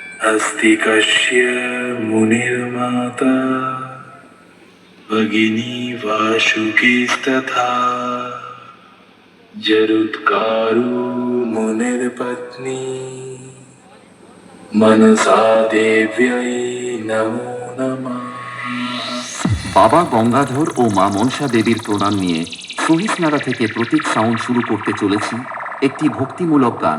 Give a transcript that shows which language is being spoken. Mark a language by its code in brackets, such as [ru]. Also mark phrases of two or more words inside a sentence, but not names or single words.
[sa] अस्ति कस्य मुनिर्माता भगिनी वासुकीस्तथा जरुत्कारो मुनिर्पत्नी मनसा देव्यै नमो नमः। [bn] বাবা গঙ্গাধর ও মা মনসা দেবীর প্রণাম নিয়ে সহিষ্ণুরা থেকে প্রতীক সাউন্ড শুরু করতে চলেছি একটি ভক্তিমূলক গান।